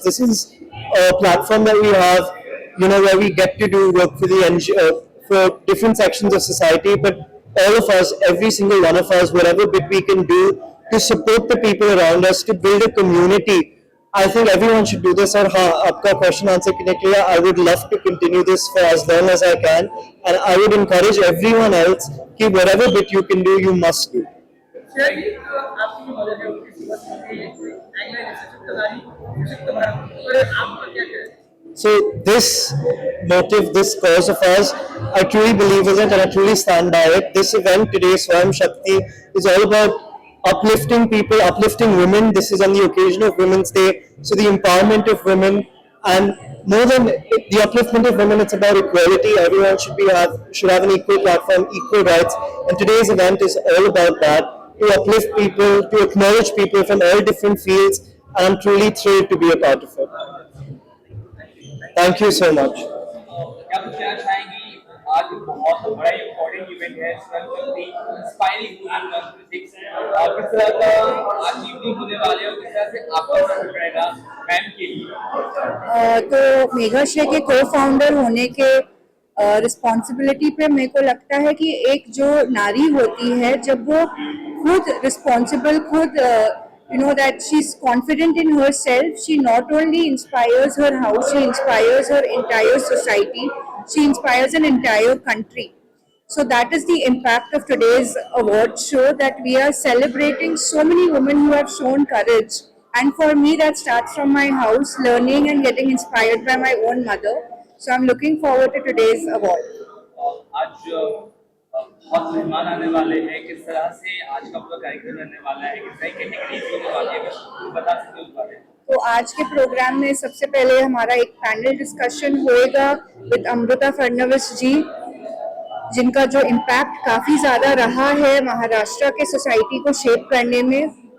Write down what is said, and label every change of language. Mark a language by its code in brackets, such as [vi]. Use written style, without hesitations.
[en] This is a platform that we have, where we get to do work for the NGO, for different sections of society, but all of us, every single one of us, whatever bit we can do to support the people around us, to build a community. I think everyone should do this. [hi] और हाँ, आपका question answer करने के लिए [en] I would love to continue this for as long as I can, and I would encourage everyone else कि whatever bit you can do, you must do. [hi] आपकी जो मदद है उनकी सेवा करके एंगल सशक्त नारी सशक्त भारत, और आप क्या कहें? [en] So this motive, this cause of ours, I truly believe in it and I truly stand by it. This event today, Swayam Shakti, is all about uplifting people, uplifting women. This is on the occasion of Women's Day, so the empowerment of women, and more than the upliftment of women, it's about equality. Everyone should have an equal platform, equal rights, and today's event is all about that, to uplift people, to acknowledge people from all different fields, and I'm truly thrilled to be a part of it. Thank you so much. [hi] क्या कुछ कहना चाहेंगी? आज बहुत बड़ा important event है, inspiring किस तरह का आज इवनिंग होने वाले और किस तरह से आपका सपोर्ट रहेगा मैम के लिए? तो मेघाश्रेय के को फाउंडर होने के रिस्पॉन्सिबिलिटी पे मेरे को लगता है कि एक जो नारी होती है, जब वो खुद रिस्पॉन्सिबल, खुद [en] that she's confident in herself, she not only inspires her house, she inspires her entire society, she inspires an entire country. So that is the impact of today's award show, that we are celebrating so many women who have shown courage. And for me, that starts from my house, learning and getting inspired by my own mother. So I'm looking forward to today's award. [hi] आज बहुत मेहमान आने वाले हैं, किस तरह से आज का पूरा कार्यक्रम रहने वाला है, किस तरह की कैटेगरीज होने वाली है, बता सकते हो उस बारे में? तो आज के प्रोग्राम में सबसे पहले हमारा एक पैनल डिस्कशन होएगा विद अमृता फडणवीस जी, जिनका जो इम्पैक्ट काफ़ी ज़्यादा रहा है महाराष्ट्र के सोसाइटी को शेप करने में,